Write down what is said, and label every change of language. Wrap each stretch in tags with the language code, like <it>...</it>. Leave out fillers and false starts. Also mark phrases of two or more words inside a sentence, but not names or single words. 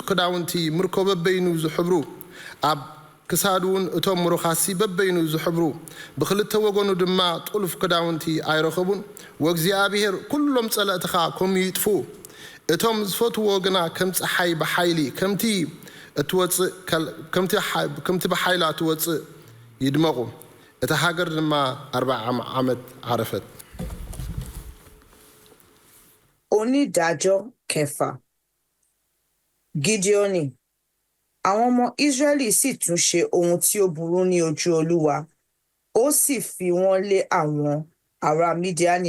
<ti>ክዳውንቲ ምርኮ በበይኑ ዝሕብሩ ኣብ ክሳዱውን እቶም ምሩኻሲ በበይኑ ዝሕብሩ ብክልተ ወገኑ ድማ ጡልፍ ክዳውንቲ ኣይረኸቡን ወእግዚኣብሔር ኩሎም ጸለእትኻ ከምኡ ይጥፉ እቶም ዝፈትዎ ግና ከም ፀሓይ ብሓይሊ ከምቲ ብሓይላ ትወፅእ ይድመቑ እታ ሃገር ድማ 40 ዓመት ዓረፈት</ti> <yo>onídàájọ́ kẹfà Gídíónì àwọn ọmọ Ísírẹ́lì sì tún ṣe ohun tí ó burú ní ojú Olúwa ó sì fi wọ́n lé àwọn ará Mídíánì</yo>